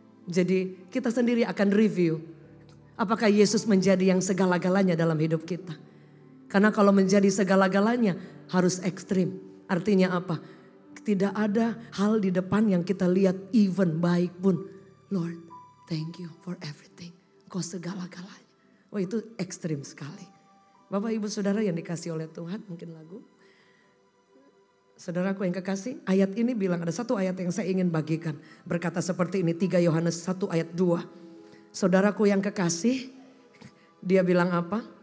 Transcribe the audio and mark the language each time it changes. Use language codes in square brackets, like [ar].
[id] Jadi kita sendiri akan review. Apakah Yesus menjadi yang segala-galanya dalam hidup kita? Karena kalau menjadi segala-galanya harus ekstrim. Artinya apa? Tidak ada hal di depan yang kita lihat even baik pun. [en] Lord, thank you for everything. [id] Kau segala-galanya. Oh itu ekstrim sekali. Bapak ibu saudara yang dikasih oleh Tuhan, mungkin lagu. Saudaraku yang kekasih, ayat ini bilang ada satu ayat yang saya ingin bagikan. Berkata seperti ini, 3 Yohanes 1 ayat 2. Saudaraku yang kekasih, dia bilang apa?